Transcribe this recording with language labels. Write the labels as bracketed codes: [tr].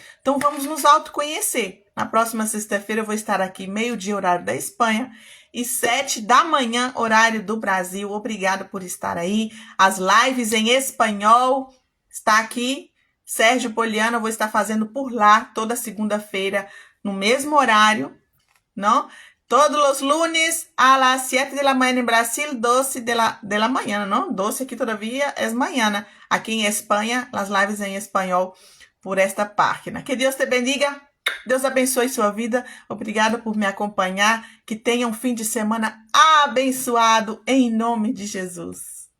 [pt] Então vamos nos autoconhecer. Na próxima sexta-feira eu vou estar aqui, 12h, horário da Espanha, e 7 da manhã, horário do Brasil. Obrigada por estar aí. As lives em espanhol está aqui. Sérgio Poliana, eu vou estar fazendo por lá toda segunda-feira, no mesmo horário, ¿no? [es] Todos los lunes a las 7 de la mañana en Brasil, 12 de la mañana, ¿no? 12 aquí todavía es mañana. Aquí en España, las lives en español por esta página. [pt] Que Deus te bendiga. Deus abençoe sua vida. Obrigado por me acompanhar. Que tenha um fim de semana abençoado em nome de Jesus.